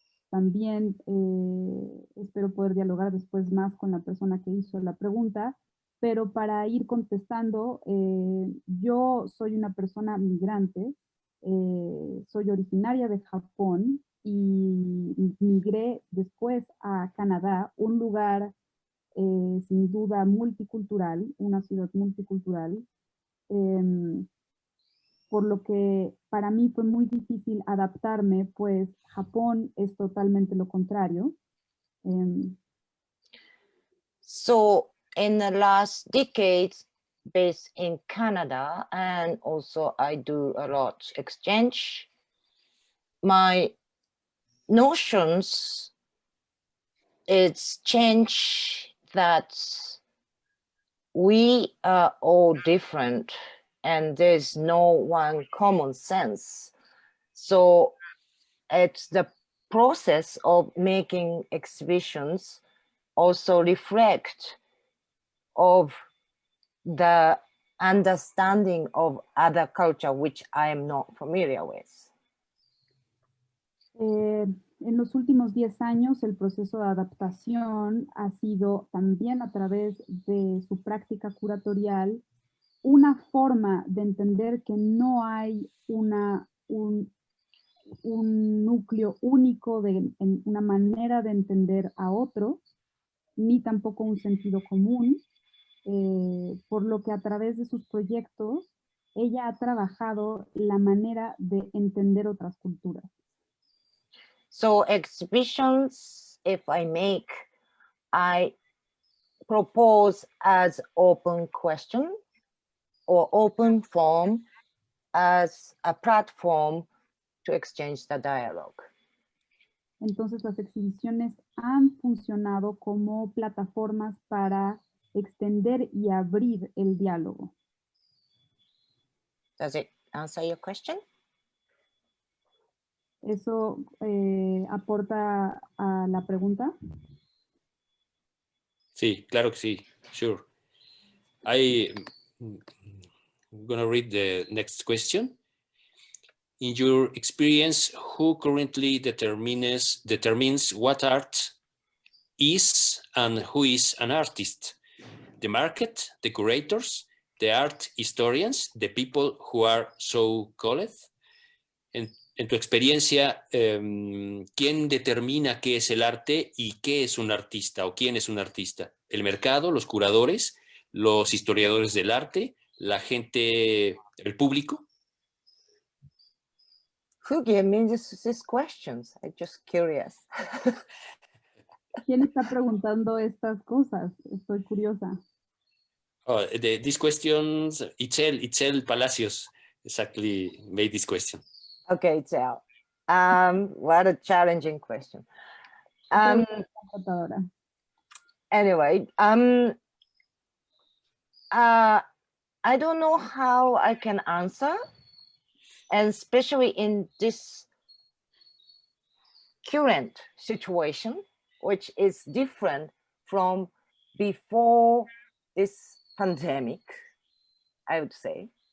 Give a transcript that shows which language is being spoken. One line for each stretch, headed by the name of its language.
Spanish: También espero poder dialogar después más con la persona que hizo la pregunta, pero para ir contestando, yo soy una persona migrante, soy originaria de Japón y migré después a Canadá, un lugar sin duda multicultural, una ciudad multicultural, por lo que para mí fue muy difícil adaptarme, pues Japón es totalmente lo contrario.
English: So in the last decades, based in Canada, and also I do a lot exchange, my notions, it's change that we are all different and there's no one common sense. So it's the process of making exhibitions also reflect of the understanding of other culture, which I am not familiar with.
Spanish: En los últimos 10 años, el proceso de adaptación ha sido también a través de su práctica curatorial una forma de entender que no hay un núcleo único, una manera de entender a otro, ni tampoco un sentido común, por lo que a través de sus proyectos, ella ha trabajado la manera de entender otras culturas.
English: So exhibitions, if I propose as open question or open form as a platform to exchange the dialogue.
Spanish: Entonces las exhibiciones han funcionado como plataformas para extender y abrir el diálogo.
English: Does it answer your question?
Spanish: ¿Eso aporta a la pregunta? Sí, claro que sí.
English: Sure. I'm going to read the next question. In your experience, who currently determines what art is and who is an artist? The market, the curators, the art historians, the people who are so called?
Spanish: En tu experiencia, ¿quién determina qué es el arte y qué es un artista o quién es un artista? ¿El mercado, los curadores, los historiadores del arte, la gente, el público?
English: Who gave me these questions? I'm just curious.
Spanish: ¿Quién está preguntando estas cosas? Estoy curiosa.
English: Oh, these questions, Itzel Palacios exactly made this question. Okay, Itzel. What a challenging question. Anyway, I don't know how I can answer, and especially in this current situation, which is different from before this pandemic, I would say.